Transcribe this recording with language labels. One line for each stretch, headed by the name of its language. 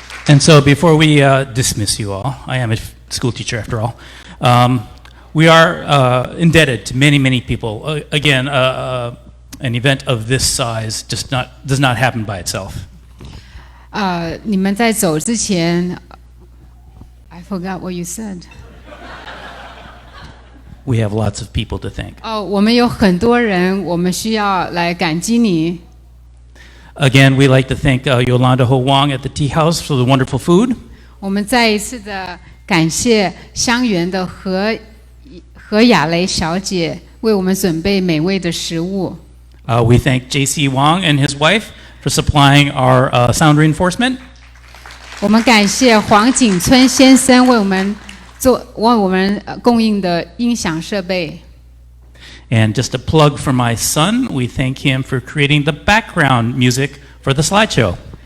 English: And so before we dismiss you all, I am a school teacher after all, we are indebted to many, many people. Again, an event of this size does not happen by itself.
Chinese: 你们在走之前
English: I forgot what you said. We have lots of people to thank.
Chinese: 我们有很多人，我们需要来感激你。
English: Again, we'd like to thank Yolanda Ho Wang at the Tea House for the wonderful food.
Chinese: 我们再一次的感谢香园的何雅蕾小姐为我们准备美味的食物。
English: We thank J.C. Wang and his wife for supplying our sound reinforcement.
Chinese: 我们感谢黄景春先生为我们供应的音响设备。
English: And just a plug for my son, we thank him for creating the background music for the slideshow.